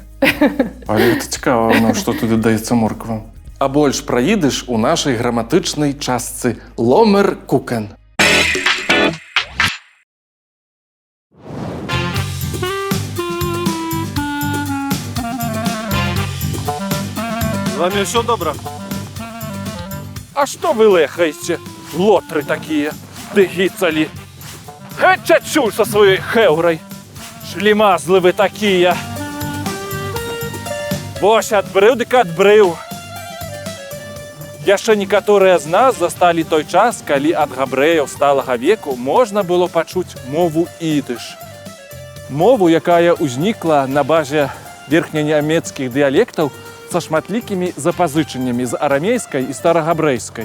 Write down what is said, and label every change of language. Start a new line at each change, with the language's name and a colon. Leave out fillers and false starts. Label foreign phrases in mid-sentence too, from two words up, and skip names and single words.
Belarusian: Але гэта цікава, што туды даецца морква. А больш пра ідыш у нашай граматычнай частцы «Ломер кукен».
Ukrainian: З вами все добре?
Russian: А что вы лехаете, лотры такие, дыгицали? Геть отсюль со своей хеурой, шлемазлы вы такие.
Belarusian: Вось адбрыў дык адбрыў. Яшчэ некаторыя з нас засталі той час, калі ад габрэяў сталага веку можна было пачуць мову ідыш. Мову, якая ўзнікла на базе верхнянямецкіх дыялектаў са шматлікімі запазычаннямі з арамейскай і старагабрэйскай.